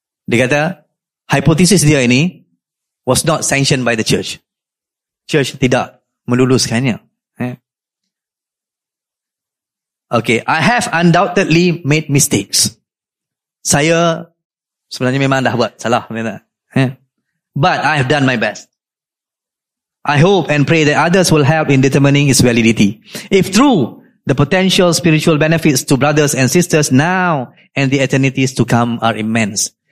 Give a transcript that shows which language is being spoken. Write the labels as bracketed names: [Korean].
[Malay] Dia kata, [English] hypothesis [Malay] dia ini [English] was not sanctioned by the church. [Malay] Church tidak meluluskannya. [English] Okay, "I have undoubtedly made mistakes." [Malay] Saya sebenarnya memang dah buat salah. [English] But I have done my best. I hope and pray that others will help in determining its validity. If true, the potential spiritual benefits to brothers and sisters now and the eternities to come are immense.